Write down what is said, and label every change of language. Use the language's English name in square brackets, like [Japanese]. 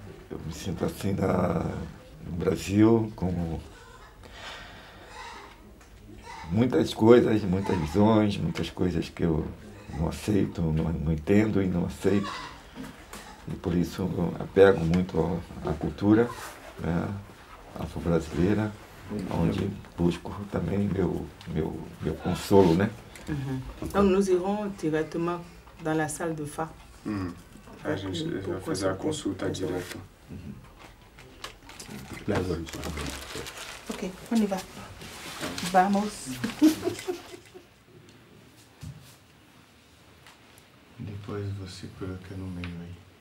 [Portuguese] Eu me sinto assim no Brasil, como muitas coisas, muitas visões, muitas coisas que eu não aceito, não entendo e não aceito. E por isso eu apego muito à cultura, né, afro-brasileira, onde busco também meu consolo, né? [French] Donc nous irons directement dans la salle de Fa. [Portuguese] A gente vai fazer a consulta direta. [French] Ok, on y va. [Portuguese] Vamos. Depois você coloca no meio aí.